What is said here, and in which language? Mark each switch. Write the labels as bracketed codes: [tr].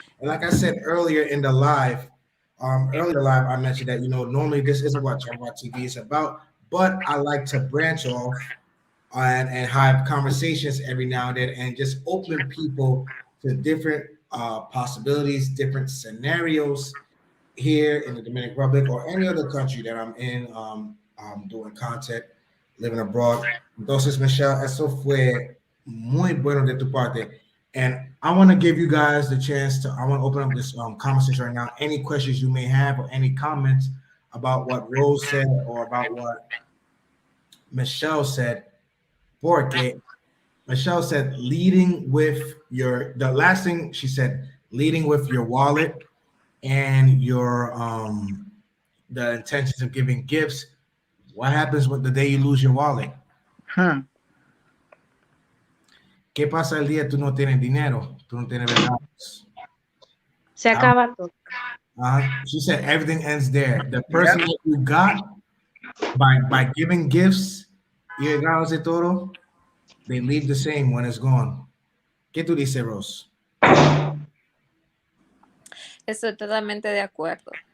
[en] And like I said earlier in the live, I mentioned that, normally this isn't what Chapapa TV is about, but I like to branch off and have conversations every now and then and just open people to different possibilities, different scenarios here in the Dominican Republic or any other country that I'm in, doing content, living abroad. [es] Entonces, Michelle, eso fue muy bueno de tu parte. [en] And I want to give you guys the chance to, I want to open up this conversation right now. Any questions you may have or any comments about what Rose said or about what Michelle said. Porque Michelle said leading with the last thing she said, leading with your wallet and your the intentions of giving gifts. What happens with the day you lose your wallet? [es] ¿Qué pasa el día tú no tienes dinero? Tú no tienes regalos. Se acaba todo. [en] She said everything ends there. The person that you got by giving gifts [es] y regalos de todo, [en] they leave the same when it's gone. [es] ¿Qué tú dices, Rose? Estoy totalmente de acuerdo.